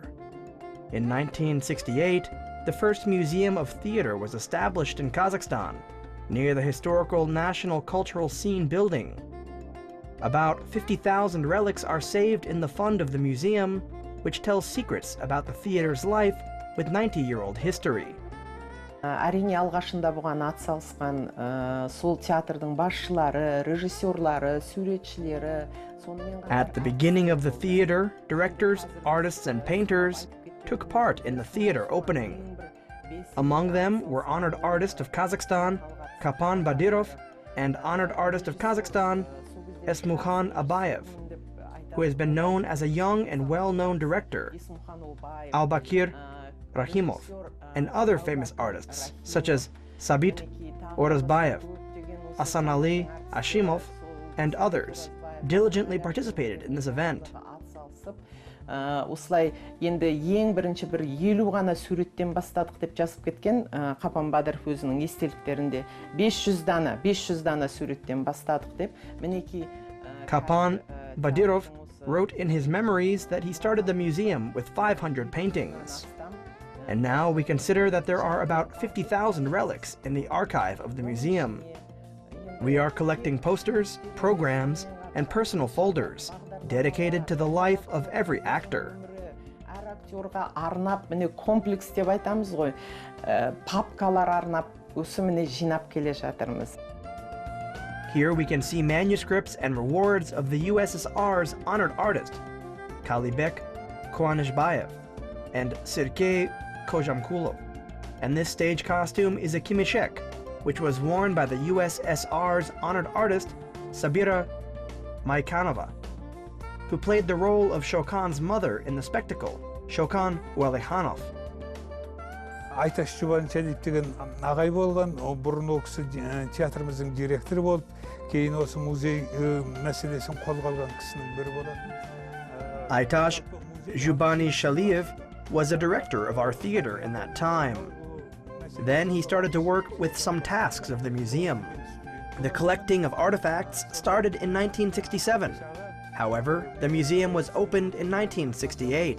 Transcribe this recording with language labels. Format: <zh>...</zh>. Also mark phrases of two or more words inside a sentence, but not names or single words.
<en>In 1968, the first Museum of Theater was established in Kazakhstan, near the historical National Cultural Scene building. About 50,000 relics are saved in the fund of the museum, which tells secrets about the theater's life with 90-year-old history.</en> <kk>Әрине алғашында бұған атсалысқан сол театрдың басшылары, режиссерлары, суретшілері.</kk> <en>At the beginning of the theater, directors, artists, and painters took part in the theater opening. Among them were honored artist of Kazakhstan, Kapan Badyrov, and honored artist of Kazakhstan, Esmukhan Abayev, who has been known as a young and well-known director, Albakir Rahimov, and other famous artists such as Sabit Orazbayev, Asanali Ashimov, and others diligently participated in this event.</en> <kk>Осылай енді ең бірінші бір 50 ғана суреттен бастадық деп жазып кеткен Қапан Бадыров өзінің естеліктерінде 500 дана суреттен бастадық деп. Мінекей</kk> <en>Kapan Badyrov wrote in his memories that he started the museum with 500 paintings. And now we consider that there are about 50,000 relics in the archive of the museum. We are collecting posters, programs, and personal folders dedicated to the life of every actor.</en> <kk>Актерға арнап, міне комплекс деп айтамыз ғой, папкалар арнап, осы міне жинап келе жатырмыз.</kk> <en>Here we can see manuscripts and rewards of the USSR's honored artist, Kalibek Koanishbayev and Sergei Kozhamkulov. And this stage costume is a kimishek, which was worn by the USSR's honored artist, Sabira Maikanova, who played the role of Shokan's mother in the spectacle, Shokan Ualekhanov.</en> <kk>Айташ Жұбаншалиев деген ағай болған, бұрын ол кісі театрымыздың директоры болып, кейін осы музей мәселесін қолға алған кісінің бірі болады.</kk> <en>Aytash Zhubani Shaliev was a director of our theater in that time. Then he started to work with some tasks of the museum. The collecting of artifacts started in 1967. However, the museum was opened in 1968.</en>